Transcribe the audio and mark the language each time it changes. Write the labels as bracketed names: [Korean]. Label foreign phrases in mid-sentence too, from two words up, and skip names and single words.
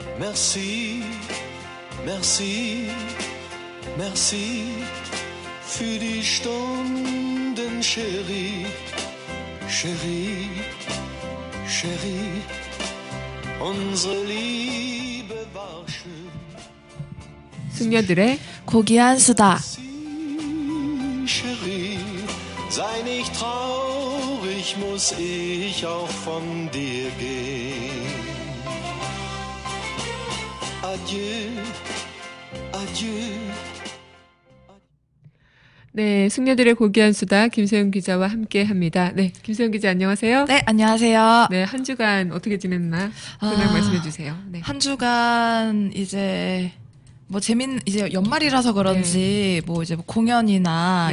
[French] Merci, merci, merci [German] für die Stunden, [French] Chérie, Chérie, Chérie. [German] Unsere Liebe war schön. [Korean] 숙녀들의 고귀한 수다. [German] Chérie, sei nicht traurig, muss ich auch von dir gehen. Adieu, adieu. [Korean] 네, 숙녀들의 고귀한 수다 김소영 기자와 함께합니다. 네, 김소영 기자 안녕하세요. 네, 안녕하세요. 네, 한 주간 어떻게 지냈나? 그날 말씀해 주세요. 네. 한 주간 이제 이제 연말이라서 그런지 이제 공연이나